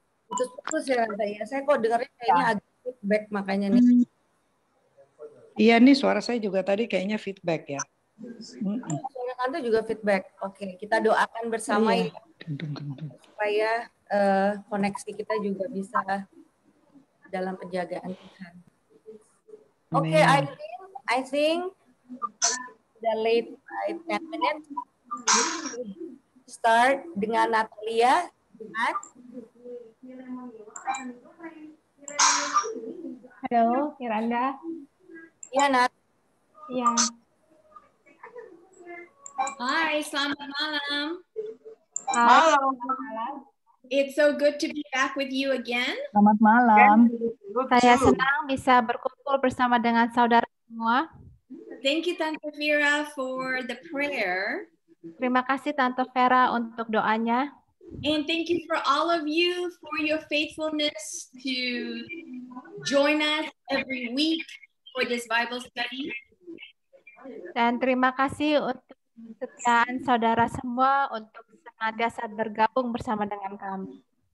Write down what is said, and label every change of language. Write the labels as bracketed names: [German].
[Indonesian] Putus-putus ya, saya. Saya kok dengarnya kayaknya agak feedback makanya nih. Iya nih, suara saya juga tadi kayaknya feedback ya. Suara Tante juga feedback. Oke, kita doakan bersama ya, supaya koneksi kita juga bisa dalam penjagaan Tuhan. [English] Oke, I think the late 10 minutes. [Indonesian] Start dengan Natalia. Halo, Miranda. Iya, Nat. Iya. Hai, selamat malam. Halo. [English] It's so good to be back with you again. [Indonesian] Selamat malam. Saya senang bisa berkumpul bersama dengan saudara semua. [English] Thank you, Tante Vera, for the prayer. [Indonesian] Terima kasih Tante Vera untuk doanya. [English] And thank you for all of you for your faithfulness to join us every week for this Bible study. [Indonesian] Dan terima kasih untuk kesetiaan saudara semua untuk senantiasa bergabung bersama dengan kami.